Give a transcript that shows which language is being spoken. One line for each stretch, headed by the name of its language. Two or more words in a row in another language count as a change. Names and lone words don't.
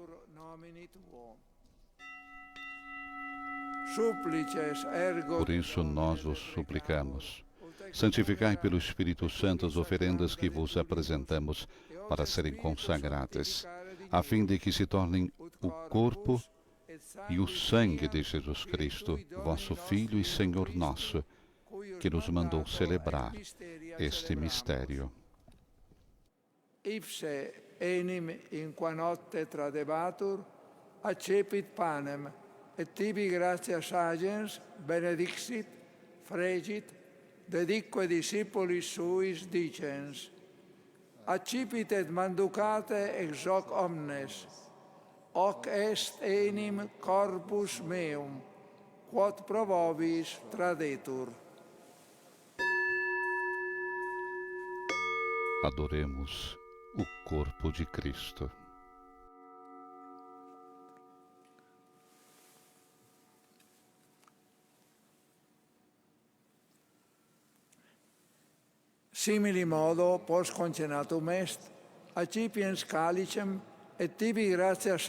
Portuguese: Por isso nós vos suplicamos, santificai pelo Espírito Santo as oferendas que vos apresentamos para serem consagradas, a fim de que se tornem o corpo e o sangue de Jesus Cristo, vosso Filho e Senhor nosso, que nos mandou celebrar este mistério.
Latin: Ipse enim in qua notte tradebatur, accepit panem, et tibi gratias agens benedixit, fregit, dedique discipulis suis dicens, accipit et manducate ex hoc omnes, hoc est enim corpus meum, quod pro vobis tradetur.
Portuguese: Adoremos o corpo de Cristo.
Latin: Simili modo, post concenatum est, accipiens calicem, et tibi gratias